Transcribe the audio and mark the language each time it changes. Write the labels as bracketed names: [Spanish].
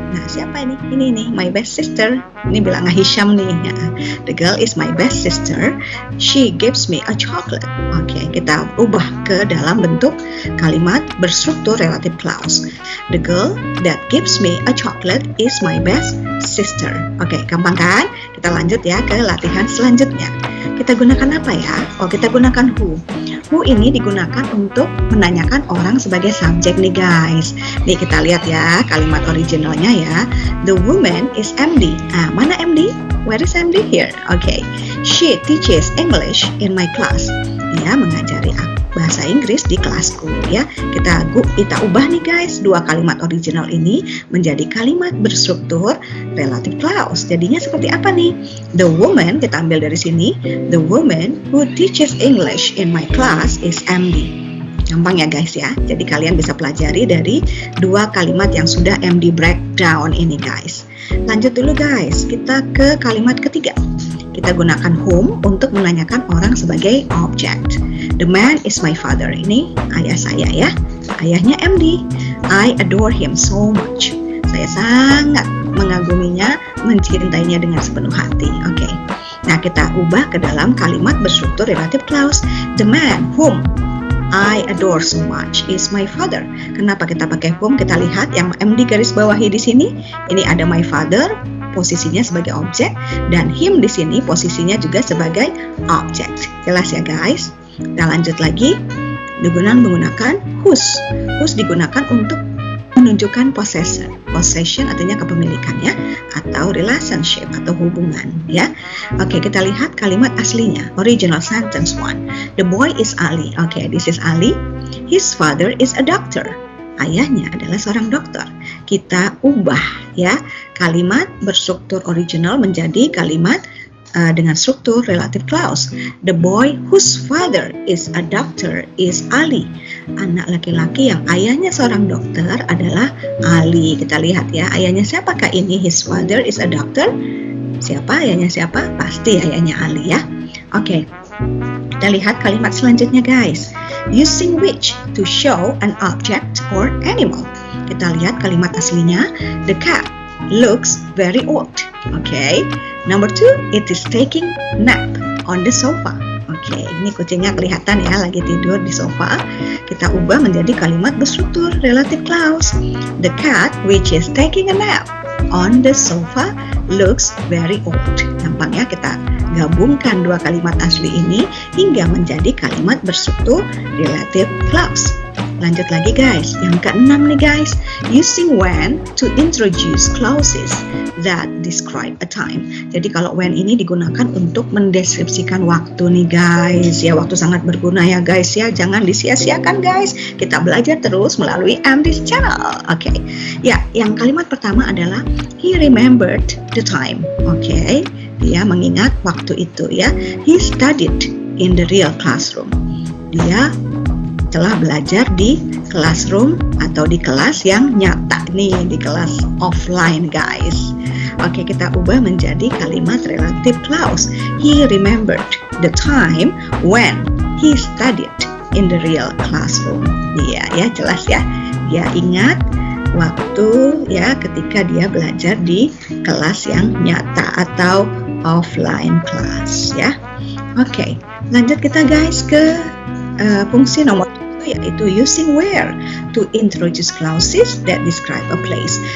[Indonesian] Nah, siapa ini? Ini nih, [English] my best sister. [Indonesian] Ini bilangnya Hisham nih. Ya. [English] The girl is my best sister. She gives me a chocolate. [Indonesian] Oke, kita ubah ke dalam bentuk kalimat berstruktur relative clause. [English] The girl that gives me a chocolate is my best sister. [Indonesian] Oke, gampang kan? Kita lanjut ya ke latihan selanjutnya. Kita gunakan apa ya? Oh, kita gunakan who. Who ini digunakan untuk menanyakan orang sebagai subjek nih guys. Nih kita lihat ya kalimat originalnya ya. [English] The woman is MD. [Indonesian] Ah, mana MD? [English] Where is MD here? Okay. She teaches English in my class. [Indonesian] Dia mengajari bahasa Inggris di kelasku ya. Kita ubah nih guys dua kalimat original ini menjadi kalimat berstruktur relative clause. Jadinya seperti apa nih? [English] The woman, [Indonesian] kita ambil dari sini. [English] The woman who teaches English in my class is MD. [Indonesian] Gampang ya guys ya. Jadi kalian bisa pelajari dari dua kalimat yang sudah MD breakdown ini guys. Lanjut dulu guys. Kita ke kalimat ketiga. Kita gunakan whom untuk menanyakan orang sebagai object. [English] The man is my father. [Indonesian] Ini ayah saya ya. Ayahnya MD. [English] I adore him so much. [Indonesian] Saya sangat mengaguminya, mencintainya dengan sepenuh hati. Oke. Nah, kita ubah ke dalam kalimat berstruktur relative clause. [English] The man whom I adore so much is my father. [Indonesian] Kenapa kita pakai whom? Kita lihat yang MD garis bawahi di sini. Ini ada my father, posisinya sebagai objek, dan him di sini posisinya juga sebagai objek. Jelas ya guys? Kita lanjut lagi. Menggunakan whose. Whose digunakan untuk menunjukkan possession. Possession artinya kepemilikannya atau relationship atau hubungan ya. Oke, kita lihat kalimat aslinya. [English] Original sentence 1. The boy is Ali. Oke, this is Ali. His father is a doctor. [Indonesian] Ayahnya adalah seorang dokter. Kita ubah ya kalimat berstruktur original menjadi kalimat dengan struktur relative clause. [English] The boy whose father is a doctor is Ali. [Indonesian] Anak laki-laki yang ayahnya seorang dokter adalah Ali. Kita lihat ya, ayahnya siapakah ini? [English] His father is a doctor. [Indonesian] Siapa ayahnya siapa? Pasti ayahnya Ali ya. Oke. Kita lihat kalimat selanjutnya guys. [English] Using which to show an object or animal. [Indonesian] Kita lihat kalimat aslinya. [English] The cat looks very old. Okay. Number 2, it is taking nap on the sofa. [Indonesian] Oke, ini kucingnya kelihatan ya lagi tidur di sofa. Kita ubah menjadi kalimat berstruktur relative clause. [English] The cat which is taking a nap on the sofa looks very old. [Indonesian] Gampang ya, kita gabungkan dua kalimat asli ini hingga menjadi kalimat berstruktur relative clause. Lanjut lagi guys, yang keenam nih guys, [English] using when to introduce clauses that describe a time. [Indonesian] Jadi kalau when ini digunakan untuk mendeskripsikan waktu nih guys. Ya, waktu sangat berguna ya guys ya, jangan disia-siakan guys. Kita belajar terus melalui MD's channel. Oke. Ya, yang kalimat pertama adalah [English] he remembered the time. [Indonesian] Oke. Dia mengingat waktu itu ya. [English] He studied in the real classroom. [Indonesian] Dia telah belajar di classroom atau di kelas yang nyata nih, di kelas offline guys. Oke, kita ubah menjadi kalimat relative clause. [English] He remembered the time when he studied in the real classroom. [Indonesian] Iya ya, jelas ya. Dia ingat waktu ya ketika dia belajar di kelas yang nyata atau offline class ya. Oke, lanjut kita guys ke fungsi nomor 2, yaitu [English] using where to introduce clauses that describe a place.